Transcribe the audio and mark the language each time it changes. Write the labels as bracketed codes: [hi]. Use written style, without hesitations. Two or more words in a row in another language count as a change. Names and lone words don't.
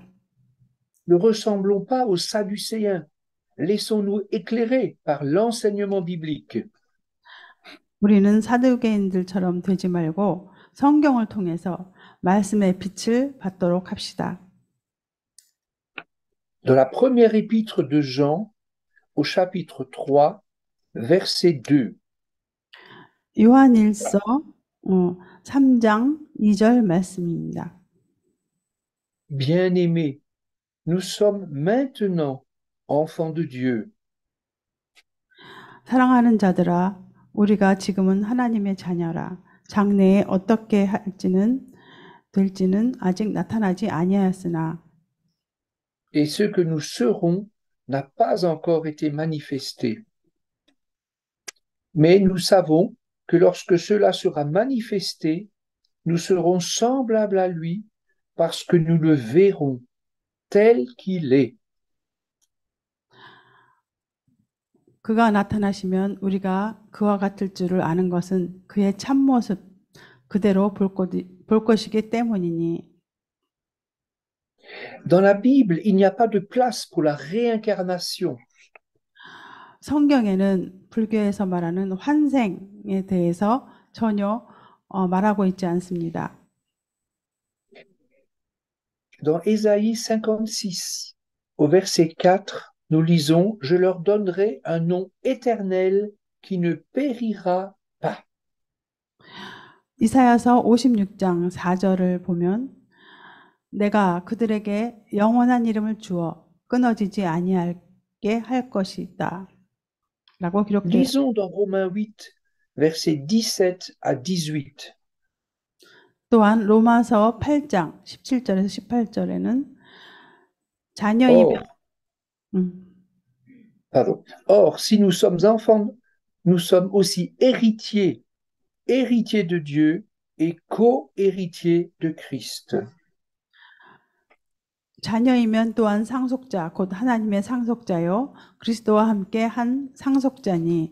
[fr] Ne ressemblons pas aux Sadducéens. Laissons-nous éclairer par l'enseignement biblique. [ko] 우리는 사두개인들처럼 되지 말고 성경을 통해서 말씀의 빛을 받도록 합시다. [fr] Dans la première épître de Jean, au chapitre 3, verset 2. [ko] 요한일서 3장 2절 말씀입니다. [fr] Bien-aimés, nous sommes maintenant enfants de Dieu. [ko] 사랑하는 자들아, 우리가 지금은 하나님의 자녀라. 장래에 어떻게 될지는 아직 나타나지 아니하였으나 [fr] Et ce que nous serons n'a pas encore été manifesté. Mais nous savons que lorsque cela sera manifesté, nous serons semblables à lui parce que nous le verrons tel qu'il est. [ko] 그가 나타나시면 우리가 그와 같을 줄을 아는 것은 그의 참모습 그대로 볼 것이기 때문이니. [fr] Dans la Bible, il n'y a pas de place pour la réincarnation. [ko] 성경에는 불교에서 말하는 환생에 대해서 전혀 말하고 있지 않습니다. [fr] Dans Ésaïe 56, au verset 4, nous lisons « Je leur donnerai un nom éternel qui ne périra pas. » [ko] 이사야서 56장 4절을 보면 내가 그들에게 영원한 이름을 주어 끊어지지 아니하게 할 것이다. 라고 기록되어 [fr] Lisons dans Romains 8, versets 17 à 18. [ko] 또한 로마서 8장 17절에서 18절에는 자녀이면 [fr] Or, si nous sommes enfants, nous sommes aussi héritiers, héritiers de Dieu et co-héritiers de Christ. [ko] 자녀이면 또한 상속자, 곧 하나님의 상속자요 그리스도와 함께 한 상속자니.